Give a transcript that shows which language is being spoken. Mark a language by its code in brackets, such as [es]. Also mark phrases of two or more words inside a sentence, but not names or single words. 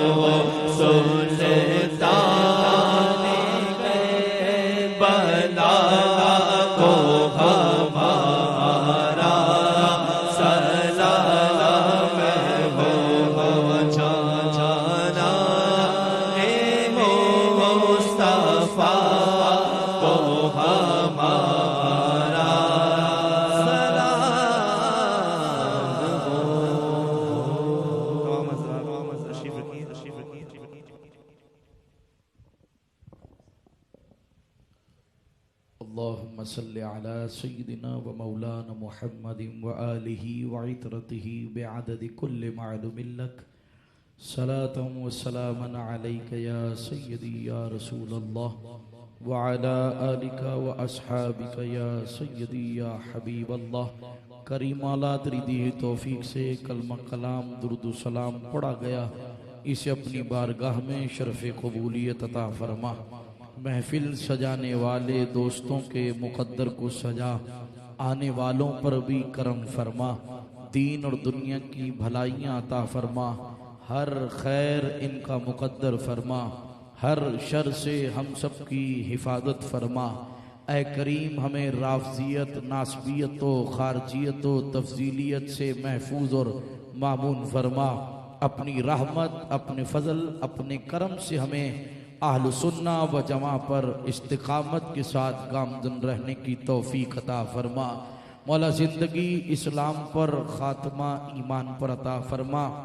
[hi] सुल्तान करबला को हमारा सलाम हो। जाना है मुस्तफा को हमारा सलाम हो। [ar] اللهم صل على سيدنا ومولانا محمد وآله وعترته بعدد كل معلوم لك. صلاة وسلاما عليك يا سيدي يا رسول الله وعلى آلك وأصحابك يا سيدي يا حبيب الله. [hi] करीम आला तेरी दी तौफीक से कलमा कलाम दुरूद सलाम पढ़ा गया। इसे अपनी बारगाह में शरफ़ कबूलियत अता फरमा। महफिल सजाने वाले दोस्तों के मुकद्दर को सजा, आने वालों पर भी करम फरमा। दीन और दुनिया की भलाइयाँ अता फरमा। हर खैर इनका मुकद्दर फरमा। हर शर से हम सब की हिफाजत फरमा। ऐ करीम हमें राफजियत, नासबियत, खारजियत, तफजीलियत से महफूज और मामून फरमा। अपनी रहमत, अपने फजल, अपने करम से हमें [ar] أهل السنة والجماعة [hi] पर इस्तिकामत के साथ गामजन रहने की तौफीक अता फरमा। मौला ज़िंदगी इस्लाम पर, ख़ात्मा ईमान पर अता फरमा।